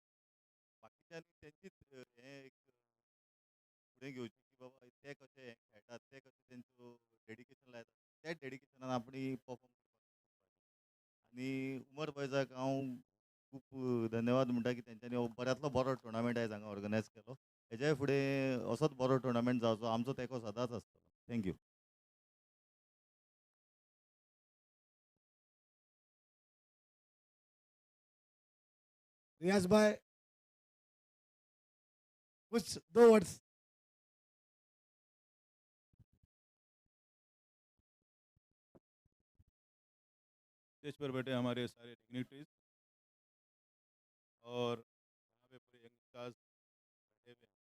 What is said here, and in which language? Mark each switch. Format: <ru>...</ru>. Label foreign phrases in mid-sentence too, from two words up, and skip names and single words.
<kok>बाकीच्यांनी तेंचीच हें एक फुडें घेवची की बाबा ते कशे हें खेळटात, ते कशे तेंचो डेडिकेशन लायतात. त्याच डेडिकेशनान आपणी परफॉर्म करपाक. आनी उमर बॉयजाक हांव खूब धन्यवाद म्हणटा की तेंच्यांनी हो बऱ्यांतलो बरो टुर्नामेंट आयज हांगा ऑर्गनायज केलो. हेज्याय फुडें असोच बरो टुर्नामेंट जावचो आमचो तेंको सदांच आसतलो. थँक्यू.</kok> <hi>रियाज भाई, कुछ 2 वर्ड्स। स्टेज पर बैठे हमारे सारे डिग्निटरीज और यहाँ पे पूरे</hi> <en>young stars</en> <hi>बैठे हुए हैं।</hi>